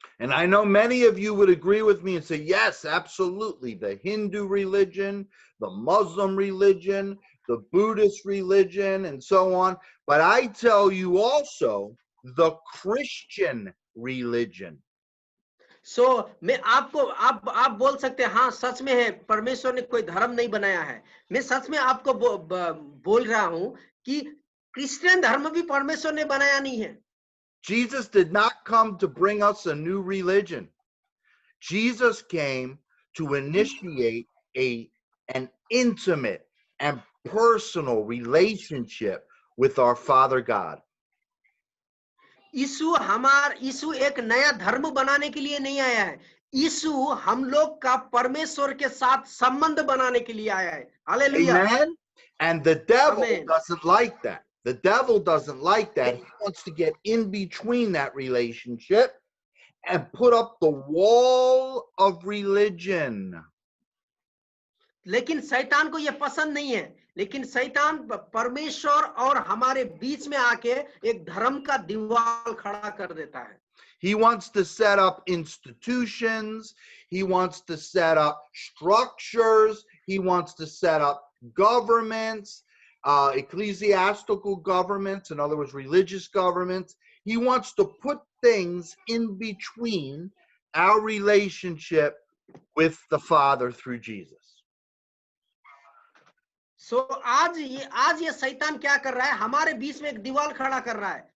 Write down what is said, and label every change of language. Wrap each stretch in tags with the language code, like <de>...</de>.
<en>And I know many of you would agree with me and say, yes, absolutely. The Hindu religion, the Muslim religion, the Buddhist religion, and so on. But I tell you also, the Christian religion.</en> <hi>So, मैं आपको आप बोल सकते हैं हाँ सच में है परमेश्वर ने कोई धर्म नहीं बनाया है। मैं सच में आपको बोल रहा हूँ कि क्रिश्चियन धर्म भी परमेश्वर ने बनाया नहीं है।</hi> <en>Jesus did not come to bring us a new religion. Jesus came to initiate an intimate and personal relationship with our Father God.</en> <hi>यीशु एक नया धर्म बनाने के लिए नहीं आया है। यीशु हम लोग का परमेश्वर के साथ संबंध बनाने के लिए आया है। Hallelujah.</hi> <en>Amen. And the devil doesn't like that. The devil doesn't like that. He wants to get in between that relationship and put up the wall of religion.</en> <hi>लेकिन शैतान को यह पसंद नहीं है। लेकिन शैतान परमेश्वर और हमारे बीच में आके एक धर्म का दीवार खड़ा कर देता है।</hi> <en>He wants to set up institutions. He wants to set up structures. He wants to set up governments, ecclesiastical governments, in other words, religious governments. He wants to put things in between our relationship with the Father through Jesus.</en> <hi>So आज ये शैतान क्या कर रहा है, हमारे बीच में एक दीवार खड़ा कर रहा है।</hi>